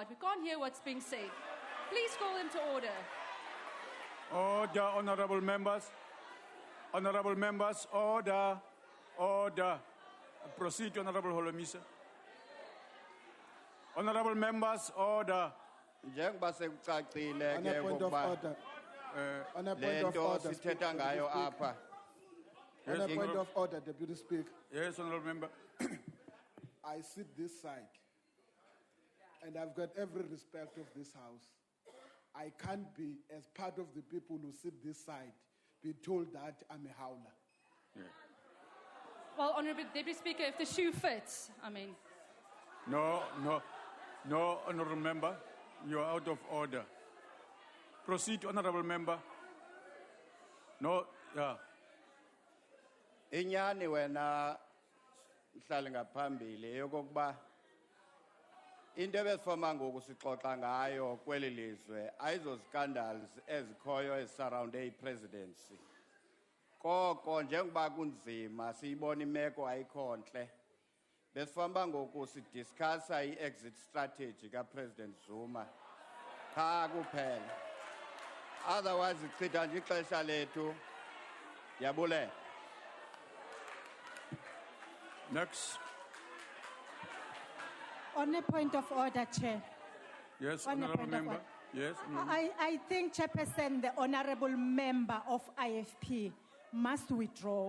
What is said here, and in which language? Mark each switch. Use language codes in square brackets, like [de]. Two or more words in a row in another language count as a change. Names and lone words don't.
[en] We can't hear what's being said. Please call them to order. Order, honorable members. Honorable members, order. Order. Proceed, Honorable Holomisa. Honorable members, order. [xh] Njengoba sekucacile [en] On a [xh] ke [en] point of [xh] ukuba [en] order. On a point [xh] le [en] of [xh] nto [en] order, [xh] sithetha ngayo [en] Speaker. [xh] apha. [en] On a point of order, Deputy Speaker. Yes, honorable member. I sit this side, and I've got every respect of this House. I can't be, as part of the people who sit this side, be told that I'm a howler. Yeah. Well, Honourable Deputy Speaker, if the shoe fits, I mean. No, honorable member. You are out of order. Proceed, honorable member. No, yeah. [xh] Inyani wena mhlali ngaphambili yokokuba into ebesifoma ngoku sixoxa ngayo kweli lizwe ayizo scandals ezikhoyo ezisurrounde ipresidency. Koko njengoba kunzima siyibona imeko ayikho ntle. Besifamba ngoku sidiscussa [en] i-exit strategy [xh] kaPresident Zuma. Cha kuphela. Otherwise ichitha nje ixesha lethu. Yabulela. [en] Next. On a point of order, Chair. Yes, On a honorable point of member. order. Yes. I think, Chairperson, the honorable member of IFP must withdraw.